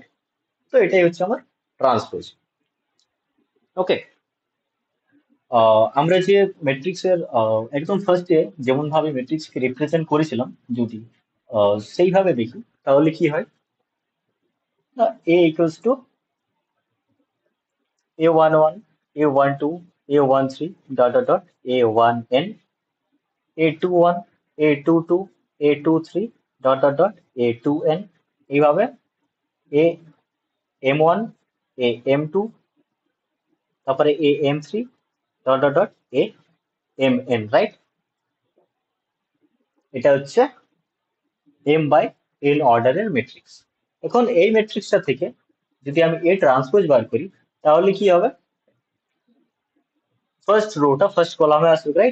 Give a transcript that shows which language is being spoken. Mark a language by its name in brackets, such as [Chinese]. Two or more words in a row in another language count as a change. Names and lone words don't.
[Bangla] তো এটাই হচ্ছে আমার ট্রান্সপোজ। ওকে, আমরা যে ম্যাট্রিক্স এর একদম ফার্স্টে যেমন ভাবে ম্যাট্রিক্স কে রিপ্রেজেন্ট করেছিলাম, যদি সেইভাবে দেখি, তাহলে কি হয়? [English] A equals to a11, a12, a13, dot dot dot, a1n, a21, a22, a23, dot dot dot, a2n, এইভাবে a m1, a m2, তারপরে a m3, dot dot dot, a mn, রাইট? [Bangla] এটা হচ্ছে [English] m by n [Bangla] অর্ডারের ম্যাট্রিক্স। এখন এই ম্যাট্রিক্সটা থেকে যদি আমি [English] A transpose [Bangla] বার করি, তাহলে কি হবে? [English] first rowta first columne [Bangla] আসবে, রাইট?